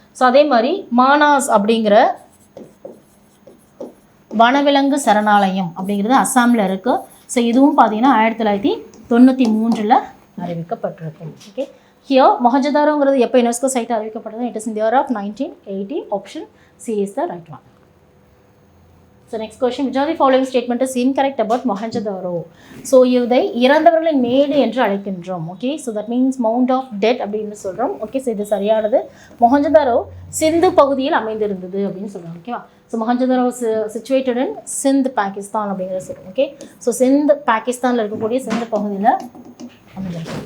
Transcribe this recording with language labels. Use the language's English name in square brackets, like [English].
[Tamil] So அதே மாதிரி மானாஸ் அப்படிங்கிற வனவிலங்கு சரணாலயம் அப்படிங்கிறது அஸ்ஸாமில் இருக்குது. ஸோ இதுவும் பார்த்தீங்கன்னா 1993 அறிவிக்கப்பட்டிருக்கும். ஓகே, ஹியோ மொஹஞ்சதாரோங்கிறது எப்போ யுனெஸ்கோ சைட் அறிவிக்கப்பட்டது? [English] It is in the year of 1980. Option C is the right one. So next question, which of the following statement is incorrect about Mohenjo-daro? [Tamil] So இதை இறந்தவர்களின் மேடு என்று அழைக்கின்றோம். Okay, so [English] that means mount of dead [Tamil] அப்படின்னு சொல்கிறோம். Okay, so இது சரியானது. மொஹஞ்சதாரோ சிந்து பகுதியில் அமைந்திருந்தது அப்படின்னு சொல்கிறோம். ஓகேவா. ஸோ மொஹஞ்சதாரோ [English] situated in Sindh Pakistan [Tamil] அப்படிங்கிறத சொல்கிறோம். ஓகே, ஸோ சிந்த் பாகிஸ்தானில் இருக்கக்கூடிய சிந்து பகுதியில் அமைந்திருக்கு.